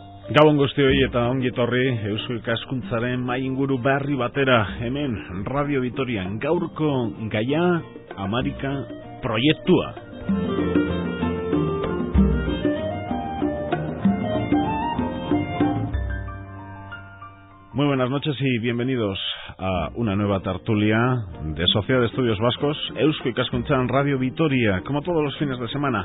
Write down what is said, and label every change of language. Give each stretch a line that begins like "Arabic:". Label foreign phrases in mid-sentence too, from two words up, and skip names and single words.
Basque: Gabon guztioi eta ongi etorri Eusko Ikaskuntzaren mai inguru berri batera hemen Radio Vitorian. Gaurko gaia Amarika proiektua.
Spanish: Muy buenas noches y bienvenidos a una nueva tertulia de Sociedad de Estudios Vascos, Eusko Ikaskuntzan Radio Vitoria, como todos los fines de semana.